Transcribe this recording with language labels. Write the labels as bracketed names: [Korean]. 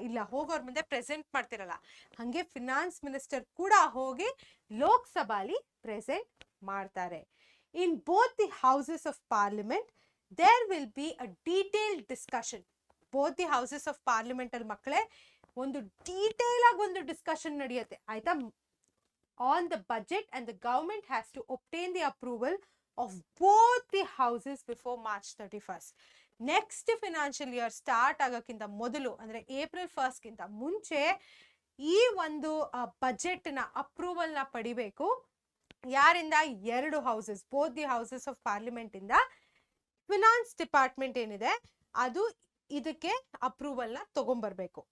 [Kannada] ಇಲ್ಲ, ಹೋಗೋರ್ ಮುಂದೆ ಪ್ರೆಸೆಂಟ್ ಮಾಡ್ತಿರಲ್ಲ, ಹಂಗೆ ಫಿನಾನ್ಸ್ ಮಿನಿಸ್ಟರ್ ಕೂಡ ಹೋಗಿ ಲೋಕಸಭಾಲಿ ಪ್ರೆಸೆಂಟ್ ಮಾಡ್ತಾರೆ. [English] In both the houses of parliament there will be a detailed discussion. both the houses of parliament [Kannada] ಅಲ್ಲಿ ಮಕ್ಕಳೇ ಒಂದು ಡೀಟೇಲ್ ಆಗಿ ಒಂದು ಡಿಸ್ಕಷನ್ ನಡೆಯುತ್ತೆ, ಆಯ್ತಾ? [English] on the budget, and the government has to obtain the approval of both the houses before March 31st. [Kannada] Next financial year start ಆಗೋಕ್ಕಿಂತ ಮೊದಲು, ಅಂದ್ರೆ April 1st ಗಿಂತ ಮುಂಚೆ ಈ ಒಂದು ಬಜೆಟ್ ನ ಅಪ್ರೂವಲ್ ನ ಪಡಿಬೇಕು. ಯಾರಿಂದ? ಎರಡು houses, [English] both the houses of parliament [Kannada] ಇಂದ ಫಿನಾನ್ಸ್ ಡಿಪಾರ್ಟ್ಮೆಂಟ್ ಏನಿದೆ ಅದು ಇದಕ್ಕೆ ಅಪ್ರೂವಲ್ ನ ತಗೊಂಡ್ಬರ್ಬೇಕು.